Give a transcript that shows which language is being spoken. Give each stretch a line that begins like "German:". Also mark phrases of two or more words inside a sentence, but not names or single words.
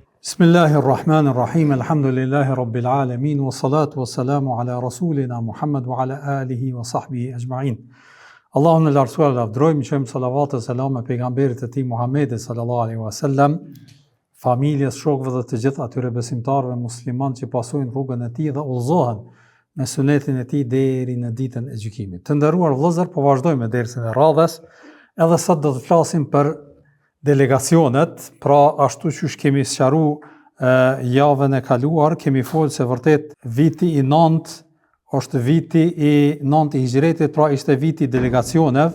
Arabic: بسم الله الرحمن الرحيم، الحمد لله رب العالمين، والصلاة والسلام على رسولنا محمد وعلى آله وصحبه أجمعين.
Albanian: Allahun e lartësuar lavdrojmë, qojmë salavat e selam e pejgamberit e tij Muhammedit
Arabic: صلى الله عليه وسلم,
Albanian: familjes, shokëve dhe të gjithë atyre besimtarëve muslimanë që pasojnë rrugën e tij dhe udhëzohen me sunetin e tij deri në ditën e gjykimit. Të nderuar vëllezër, po vazhdojmë me dersën e radhës. Edhe sot do të flasim për delegacionet, pra ashtu që kemi sqaru javën e kaluar, kemi folë se vërtet viti i 9 është viti i 9 i hijretit, pra ishte viti i delegacioneve.